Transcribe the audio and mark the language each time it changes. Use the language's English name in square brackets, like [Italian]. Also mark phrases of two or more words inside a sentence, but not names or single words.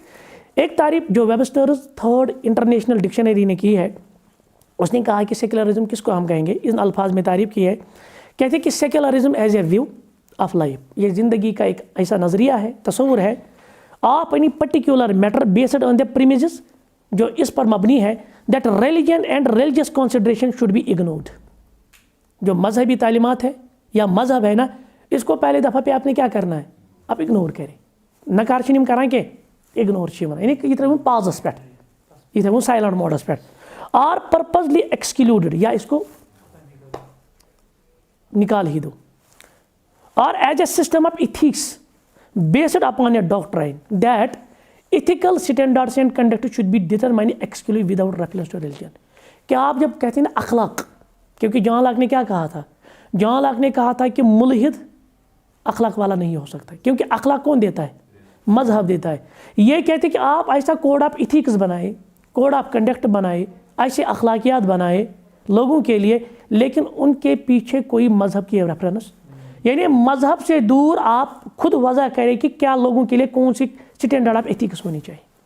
[Urdu] ایک تعریف جو ویبسٹرز 3rd انٹرنیشنل ڈکشنری نے کی ہے, اس نے کہا کہ سیکولرزم کس کو ہم کہیں گے, ان الفاظ میں تعریف کی ہے کہتے ہیں کہ [English] secularism is a view of life, [Urdu] یہ زندگی کا ایک ایسا نظریہ ہے, تصور ہے آپ [English] any particular matter based on the premises, [Urdu] جو اس پر مبنی ہے [English] that religion and religious consideration should be ignored. [Urdu] جو مذہبی تعلیمات ہے یا مذہب ہے نا, اس کو پہلے دفعہ پہ آپ نے کیا کرنا ہے, آپ اگنور کریں. [Kashmiri] نکار چھِ یِم کران کہ اگنور چھِ یِوان, یعنی یہ ترٛٲوُن پازس پٮ۪ٹھ, یہ تھٲوُن سائلنٹ موڈس پٮ۪ٹھ, [English] are purposely excluded, [Urdu] یا اس کو نکال ہی دو. [English] اور as a system of ethics based upon a doctrine that ethical standards and conduct should be determined exclusively without reference to religion. [Urdu] کہ آپ جب کہتے ہیں نا اخلاق, کیونکہ جان لاک نے کیا کہا تھا, جان لاک نے کہا تھا کہ ملحد اخلاق والا نہیں ہو سکتا, کیونکہ اخلاق کون دیتا ہے, مذہب دیتا ہے. یہ کہتے ہیں کہ آپ ایسا [English] code of ethics [Urdu] بنائے, [English] code of conduct [Urdu] بنائے, ایسے اخلاقیات بنائے لوگوں کے لیے, لیکن ان کے پیچھے کوئی مذہب کی ریفرنس, یعنی مذہب سے دور آپ خود وضع کریں کہ کیا لوگوں کے لیے کون سی [English] standard of ethics [Urdu] ہونی چاہیے.